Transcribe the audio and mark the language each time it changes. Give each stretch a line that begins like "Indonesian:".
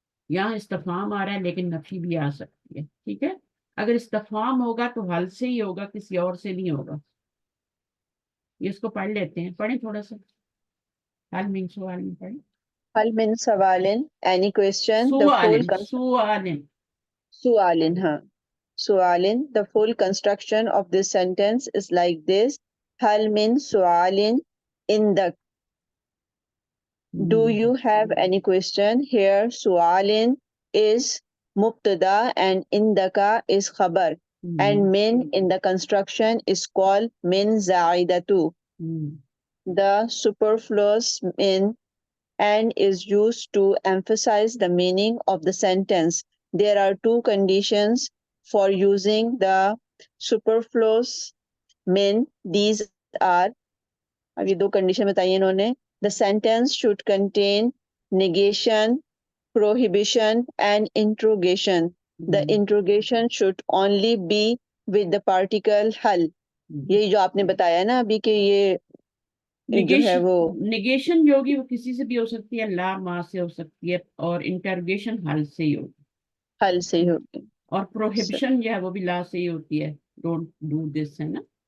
Hindi: यहाँ इस्तिफाम आ रहा है लेकिन नफी भी आ सकती है, ठीक है। अगर इस्तिफाम होगा तो हल से ही होगा, किसी और से नहीं होगा। ये इसको पढ़ लेते हैं, पढ़ें थोड़ा सा,
Arabic: हल मिन सुआलिन
Hindi: पढ़ें।
Arabic: हल मिन सवालिन,
English: any question, the full
Arabic: सुआलिन, सुआलिन।
English: sualin, हाँ, sualin, the full construction of this sentence is like this:
Arabic: hal min sualin indak,
English: do you have any question? Here sualin is mubtada and indaka is khabar, and min in the construction is called min zaidatu. The superfluous min and is used to emphasize the meaning of the sentence. There are two conditions for using the superfluous min. These are,
Hindi: अब ये दो condition बताई इन्होंने.
English: The sentence should contain negation, prohibition and interrogation. The interrogation should only be with the particle hal.
Hindi: यही जो आपने बताया ना अभी कि ये जो है निगेशन, वो निगेशन जो होगी वो किसी से भी हो सकती है, ला माँ से हो सकती है, और इंटरोगेशन हल से ही होगी, हल से ही होगी. और प्रोहिबिशन जो है वो भी ला से ही होती है,
English: don't do this,
Hindi: है ना।